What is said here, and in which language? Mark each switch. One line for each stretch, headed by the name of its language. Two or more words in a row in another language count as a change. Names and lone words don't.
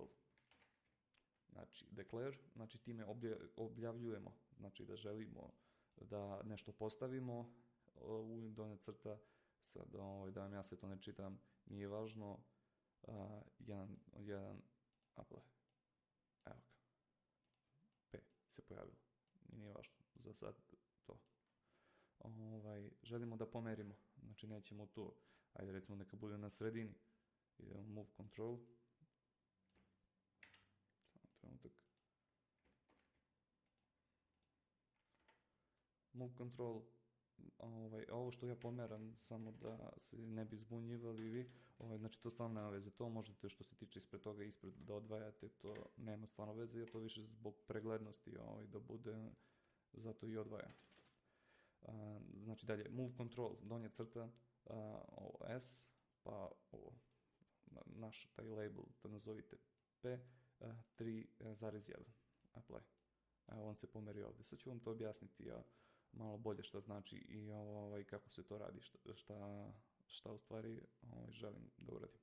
Serbian: Znači declare, znači time objavljujemo, znači da želimo da nešto postavimo, donja crta, sad da vam ja sve to ne čitam, nije važno, jedan apply, evo ga, P se pojavilo, nije važno, za sad to. Želimo da pomerimo, znači nećemo tu, ajde recimo neka bude na sredini, idemo
English: move control,
Serbian: samo trenutak,
English: move control,
Serbian: ovo što ja pomeram, samo da se ne bi zbunjivali vi, znači to stvarno nema veze, to možete što se tiče ispred toga ispred da odvajate, to nema stvarno veze, jer to više zbog preglednosti da bude, zato i odvaja. Znači dalje,
English: move control,
Serbian: donja crta, S, pa naš taj label, to nazovite P, 3,1, apply. On se pomeri ovdje, sad ću vam to objasniti malo bolje šta znači i kako se to radi, šta u stvari želim da uradim.